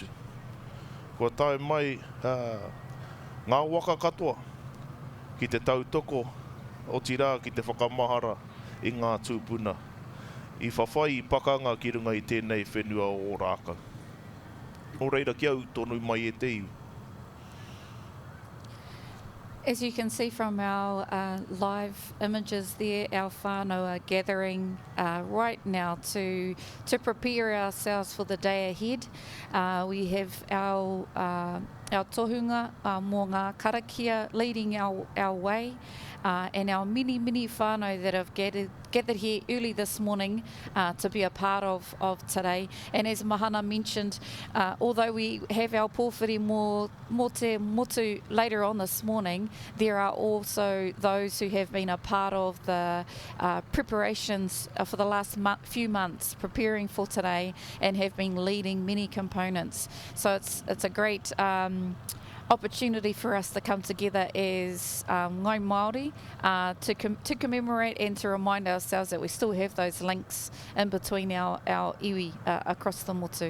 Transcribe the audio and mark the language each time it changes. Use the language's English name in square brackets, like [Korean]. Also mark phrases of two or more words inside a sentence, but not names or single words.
[Māori] Kua tae mai ngā waka katoa ki te tautoko o tira ki te whakamahara i ngā tūpuna. I whawhai i pakanga ki runga i tēnei whenua o O-Rākau. Nō reira ki au tonu mai e te iwi. [English] As you can see from our live images there, our whānau are gathering right now to prepare ourselves for the day ahead. We have our [Māori] tohunga mō ngā karakia [English] leading our way, and our many whānau that have gathered here early this morning to be a part of today. And as Mahana mentioned, although we have our [Māori] pōwhiri mō te motu [English] later on this morning, there are also those who have been a part of the preparations for the last few months, preparing for today, and have been leading many components. So it's a great opportunity for us to come together as Ngai Māori to commemorate and to remind ourselves that we still have those links in between our iwi across the motu.